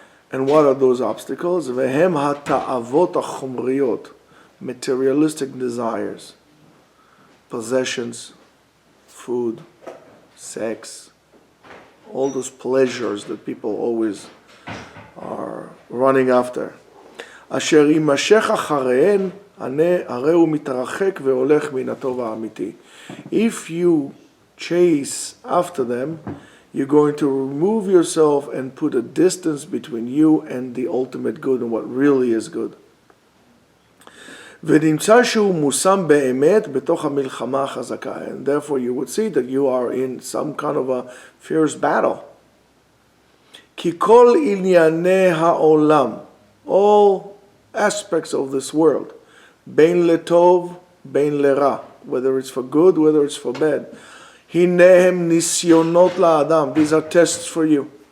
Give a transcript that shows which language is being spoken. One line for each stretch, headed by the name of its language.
English: And what are those obstacles?
Hebrew: Vehem hata'avot hachomriyot,
English: materialistic desires, possessions, food, sex, all those pleasures that people always are running after.
Hebrew: Asher imashech acharein, הרי הוא מתרחק והולך מן הטוב האמיתי.
English: If you chase after them, you're going to remove yourself and put a distance between you and the ultimate good and what really is good.
Hebrew: ונמצא שהוא מושם באמת בתוך המלחמה החזקה.
English: And therefore you would see that you are in some kind of a fierce battle.
Hebrew: כי כל ענייני העולם,
English: all aspects of this world,
Hebrew: בין לטוב, בין לרע,
English: whether it's for good, whether it's for bad,
Hebrew: הנה הם ניסיונות לאדם,
English: these are tests for you.